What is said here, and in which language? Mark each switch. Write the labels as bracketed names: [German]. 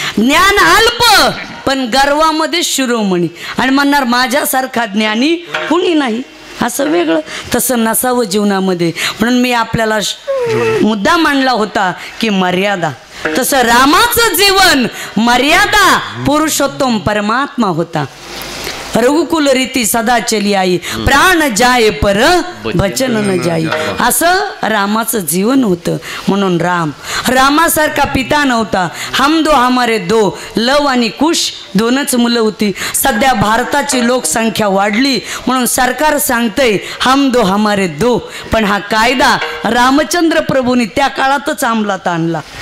[Marathi] ज्ञान अल्प पण गर्वामध्ये शिरोमणी आणि म्हणणार माझ्यासारखा ज्ञानी कुणी नाही. असं वेगळं तसं नसावं जीवनामध्ये. म्हणून मी आपल्याला मुद्दा मांडला होता की मर्यादा. तसं रामाचं जीवन मर्यादा पुरुषोत्तम परमात्मा होता. [Hindi] रघुकुल रीती सदा चली आई प्राण जाय पर वचन न जाई. [Marathi] असं रामाचं जीवन होतं. म्हणून रामासारखा पिता नव्हता. [Hindi] हम दो हमारे दो [Marathi] लव आणि कुश दोनच मुलं होती. सध्या भारताची लोकसंख्या वाढली म्हणून सरकार सांगतंय [Hindi] हम दो हमारे दो. [Marathi] पण हा कायदा रामचंद्र प्रभूंनी त्या काळातच अंमलात आणला.